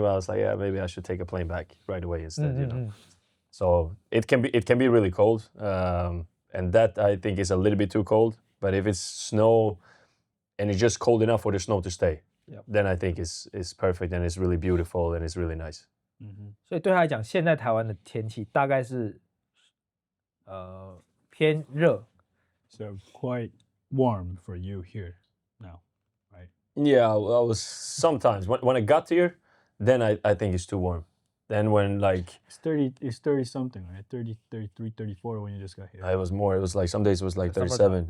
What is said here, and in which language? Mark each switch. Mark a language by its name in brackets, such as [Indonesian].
[English] But I was like, yeah, maybe I should take a plane back right away instead, So it can be really cold, and that I think is a little bit too cold. But if it's snow, and it's just cold enough for the snow to stay, then I think it's perfect and it's really beautiful and it's really nice. [Chinese] 所以对他来讲，现在台湾的天气大概是偏热。 [English] So quite warm for you here now, right? Yeah, I was sometimes when I got here, then I think it's too warm. Then when like it's 30 something, right? 30, 33, 34 when you just got here. it was more. It was like some days it was like 37.